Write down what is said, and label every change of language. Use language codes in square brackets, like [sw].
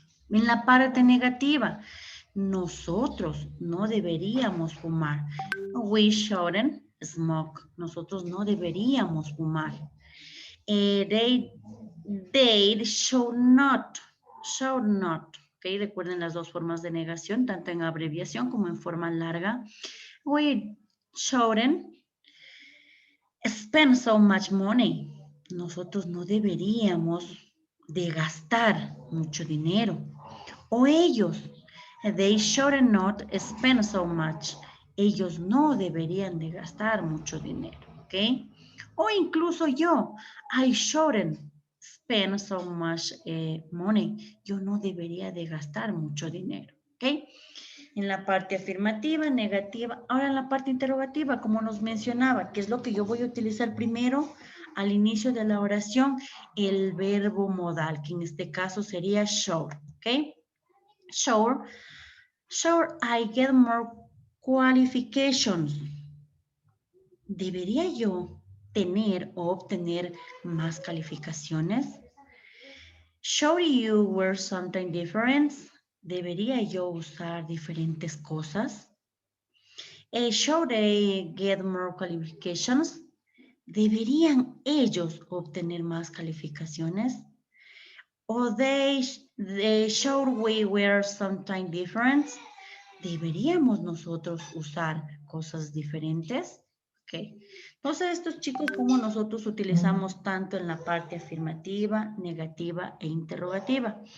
[es] En la parte negativa, nosotros no deberíamos fumar. [en] We shouldn't smoke. [es] Nosotros no deberíamos fumar. [en] They should not. Should not. ¿Okay? [es] Recuerden las dos formas de negación, tanto en abreviación como en forma larga. [en] We shouldn't spend so much money. [es] Nosotros no deberíamos de gastar mucho dinero. O ellos, [en] they should not spend so much. [es] Ellos no deberían de gastar mucho dinero, ¿ok? O incluso yo, [en] I shouldn't spend so much money. [es] Yo no debería de gastar mucho dinero, ¿ok? En la parte afirmativa, negativa. Ahora en la parte interrogativa, como nos mencionaba, que es lo que yo voy a utilizar primero al inicio de la oración, el verbo modal, que en este caso sería should, ¿ok? [en] Sure, I get more qualifications. [es] ¿Debería yo tener o obtener más calificaciones? [en] Should you wear something different? [es] ¿Debería yo usar diferentes cosas? [en] Should they get more qualifications? [es] ¿Deberían ellos obtener más calificaciones? [en] ¿O should we wear something different? [es] ¿Deberíamos nosotros usar cosas diferentes? Ok. Entonces, estos chicos, como nosotros utilizamos tanto en la parte afirmativa, negativa e interrogativa.